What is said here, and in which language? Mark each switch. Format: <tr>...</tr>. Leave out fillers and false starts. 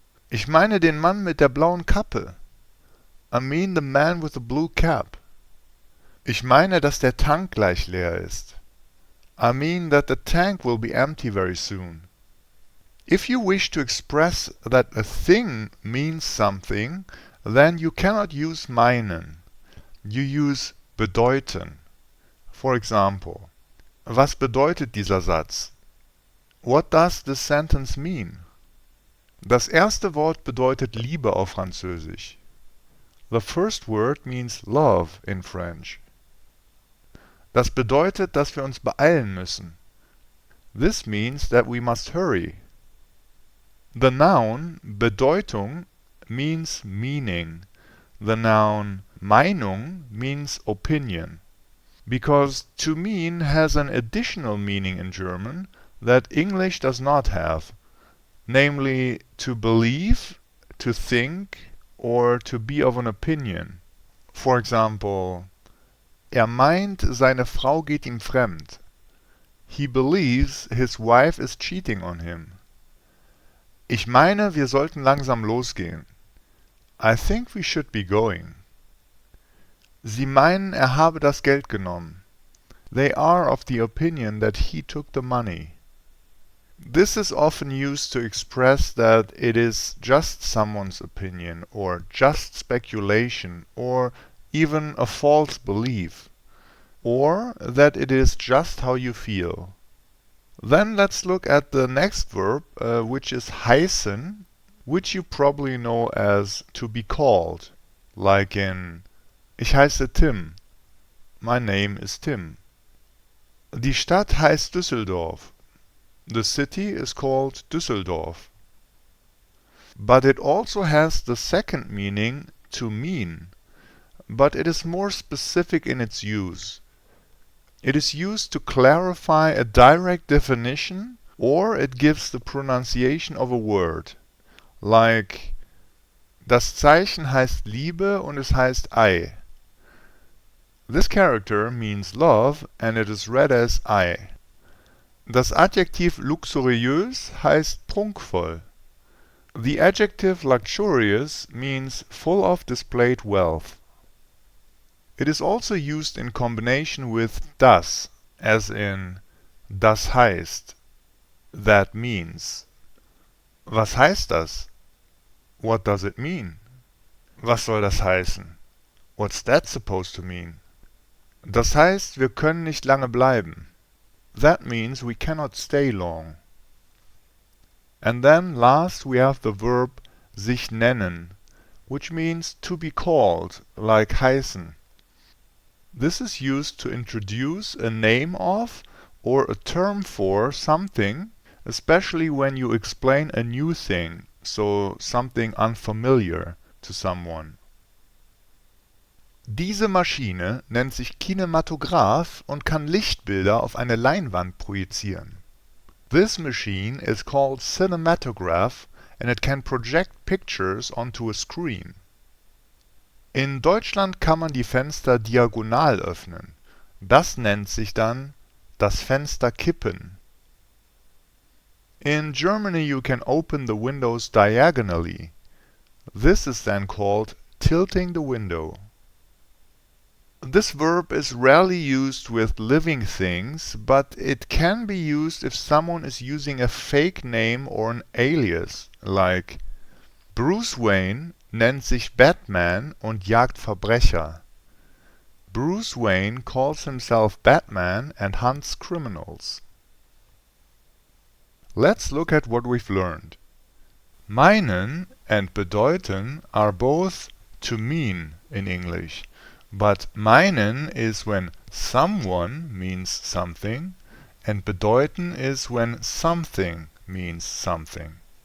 <de>Ich meine den Mann mit der blauen Kappe.</de> <en>I mean the man with the blue cap.</en> <de>Ich meine, dass der Tank gleich leer ist.</de> <en>I mean that the tank will be empty very soon. If you wish to express that a thing means something, then you cannot use meinen. You use bedeuten. For example,</en> <de>was bedeutet dieser Satz?</de> <en>What does this sentence mean?</en> <de>Das erste Wort bedeutet Liebe auf Französisch.</de> <en>The first word means love in French.</en> <de>Das bedeutet, dass wir uns beeilen müssen.</de> <en>This means that we must hurry. The noun Bedeutung means meaning. The noun Meinung means opinion. Because to mean has an additional meaning in German that English does not have. Namely, to believe, to think, or to be of an opinion. For example,</en> <de>meint, seine Frau geht ihm fremd.</de> <en>He believes his wife is cheating on him.</en> <de>Ich meine, wir sollten langsam losgehen.</de> <en>I think we should be going.</en> <de>Sie meinen, habe das Geld genommen.</de> <en>They are of the opinion that he took the money. This is often used to express that it is just someone's opinion, or just speculation, or even a false belief, or that it is just how you feel. Then let's look at the next verb, which is heißen, which you probably know as to be called, like in</en> <de>Ich heiße Tim.</de> <en>My name is Tim.</en> <de>Die Stadt heißt Düsseldorf.</de> <en>The city is called Düsseldorf. But it also has the second meaning, to mean, but it is more specific in its use. It is used to clarify a direct definition, or it gives the pronunciation of a word. Like,</en> <de>das Zeichen heißt Liebe und es heißt Ei.</de> <en>This character means love and it is read as Ei.</en> <de>Das Adjektiv luxuriös heißt prunkvoll.</de> <en>The adjective luxurious means full of displayed wealth. It is also used in combination with das, as in das heißt, that means.</en> <de>Was heißt das?</de> <en>What does it mean?</en> <de>Was soll das heißen?</de> <en>What's that supposed to mean?</en> <de>Das heißt, wir können nicht lange bleiben.</de> <en>That means we cannot stay long. And then last we have the verb sich nennen, which means to be called, like heißen. This is used to introduce a name of or a term for something, especially when you explain a new thing, so something unfamiliar to someone.</en> <de>Diese Maschine nennt sich Kinematograph und kann Lichtbilder auf eine Leinwand projizieren.</de> <en>This machine is called cinematograph and it can project pictures onto a screen.</en> <de>In Deutschland kann man die Fenster diagonal öffnen. Das nennt sich dann das Fenster kippen.</de> <en>In Germany you can open the windows diagonally. This is then called tilting the window. This verb is rarely used with living things, but it can be used if someone is using a fake name or an alias, like Bruce Wayne</en> <de>nennt sich Batman und jagt Verbrecher.</de> <en>Bruce Wayne calls himself Batman and hunts criminals. Let's look at what we've learned. Meinen and bedeuten are both to mean in English, but meinen is when someone means something, and bedeuten is when something means something.</en>